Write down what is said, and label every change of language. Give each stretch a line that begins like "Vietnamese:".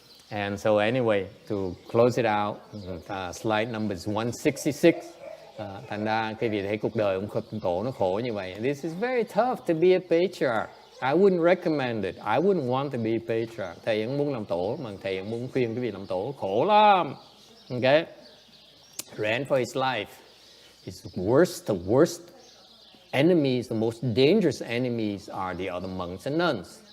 English: And so anyway, to close it out, slide number is 166.
Vietnamese: Thành ra cái vị thấy cuộc đời ông tổ nó khổ như vậy.
English: This is very tough to be a patriarch. I wouldn't recommend it. I wouldn't want to be a patriarch.
Vietnamese: Thầy vẫn muốn làm tổ, mà thầy vẫn muốn khuyên cái vị làm tổ khổ lắm.
English: Okay? Ran for his life. His the worst enemies, the most dangerous enemies are the other monks and nuns.